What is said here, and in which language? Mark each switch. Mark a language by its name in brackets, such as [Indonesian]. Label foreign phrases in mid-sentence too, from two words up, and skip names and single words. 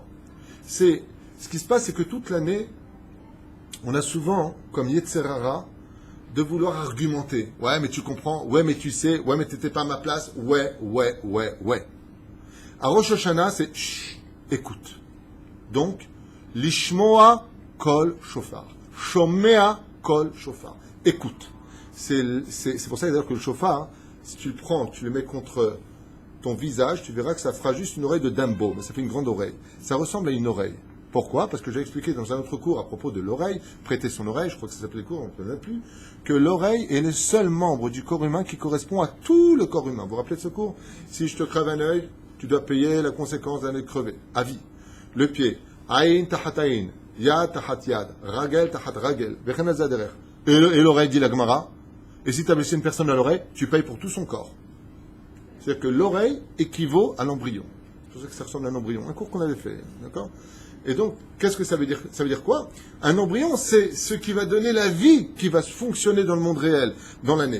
[French] Ce qui se passe, c'est que toute l'année, on a souvent, comme Yetzerara, de vouloir argumenter. Ouais, mais tu comprends. Ouais, mais tu sais. Ouais, mais tu n'étais pas à ma place. Ouais. À Rosh Hashanah, c'est chut, écoute. Donc, [Hebrew] לשמוע קול שופר. שומע קול שופר. [French] Écoute. C'est pour ça d'ailleurs que le shofar, si tu le prends, tu le mets contre ton visage, tu verras que ça fera juste une oreille de Dumbo. Mais ça fait une grande oreille. Ça ressemble à une oreille. Pourquoi? Parce que j'ai expliqué dans un autre cours à propos de l'oreille, prêter son oreille, je crois que ça s'appelait le cours, on ne peut même plus, que l'oreille est le seul membre du corps humain qui correspond à tout le corps humain. Vous vous rappelez de ce cours? Si je te crève un œil, tu dois payer la conséquence d'un œil crevé, à vie. Le pied, [Hebrew] עין תחת עין יד תחת יד, רגל תחת רגל, [French] et l'oreille, dit la Gemara, et si tu as blessé une personne à l'oreille, tu payes pour tout son corps. C'est-à-dire que l'oreille équivaut à l'embryon. C'est pour ça que ça ressemble à un embryon. Un cours qu'on avait fait, d'accord? Et donc, qu'est-ce que ça veut dire? Ça veut dire quoi? Un embryon, c'est ce qui va donner la vie qui va fonctionner dans le monde réel, dans l'année.